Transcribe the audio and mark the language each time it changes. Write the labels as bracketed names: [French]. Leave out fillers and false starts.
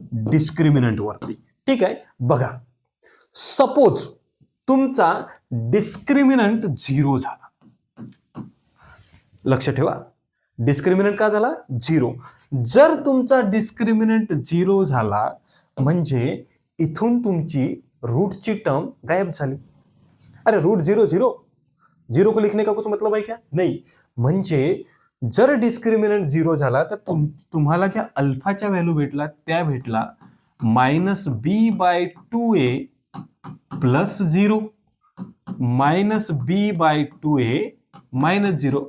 [Marathi] Discriminant वरती, ठीक आहे। बघा, सपोज तुमचा डिस्क्रिमिनंट 0 झाला, लक्ष ठेवा, डिस्क्रिमिनंट का झाला? 0। जर तुमचा डिस्क्रिमिनंट 0 झाला म्हणजे इथून तुमची रूटची टर्म गायब झाली। [Hindi] अरे रूट 0 0 0 को लिखने का कुछ मतलब है क्या? नहीं। [Marathi] म्हणजे जर डिस्क्रिमिनंट 0 झाला तर तुम्हाला ज्या अल्फाच्या व्हॅल्यू भेटला त्या भेटला माइनस बी बाय 2a प्लस 0 माइनस बी बाय 2a माइनस 0।